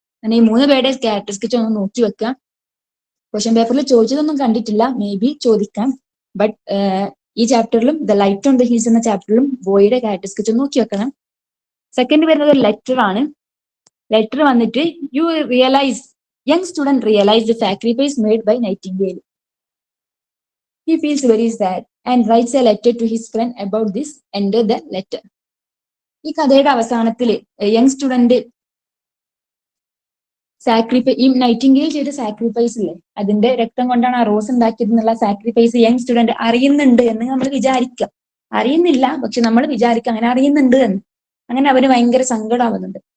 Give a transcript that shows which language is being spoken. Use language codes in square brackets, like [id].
[ml] അങ്ങനെ ഈ 3 പേരുടെ ക്യാരക്ടർ സ്കെച്ച് ഒന്ന് നോക്കി വെക്കാം. ക്വസ്റ്റ്യൻ പേപ്പറിൽ ചോദിച്ചതൊന്നും കണ്ടിട്ടില്ല, മേ ബി ചോദിക്കാം. ബട്ട് ഈ ചാപ്റ്ററിലും the light on the hills എന്ന ചാപ്റ്ററിലും ബോയുടെ ക്യാരക്ടർ സ്കെച്ച് നോക്കി വെക്കണം. സെക്കൻഡ് വരുന്നത് ഒരു ലെറ്റർ ആണ്. ലെറ്റർ വന്നിട്ട് [en] You realise young student realise the sacrifice made by Nightingale. He feels very sad and writes a letter to his friend about this. Enter the letter. [ml] ഈ കഥയുടെ അവസാനത്തിൽ young student ഈ Nightingale ചെയ്ത sacrifice ഇല്ലേ, അതിന്റെ രക്തം കൊണ്ടാണ് ആ റോസ് ഉണ്ടാക്കിയത് എന്നുള്ള സാക്രിഫൈസ് യങ് സ്റ്റുഡന്റ് അറിയുന്നുണ്ട് എന്ന് നമ്മൾ വിചാരിക്കാം. അറിയുന്നില്ല, പക്ഷെ നമ്മൾ വിചാരിക്കാം അങ്ങനെ അറിയുന്നുണ്ട് എന്ന്. അങ്ങനെ അവന് ഭയങ്കര സങ്കടമാവുന്നുണ്ട്.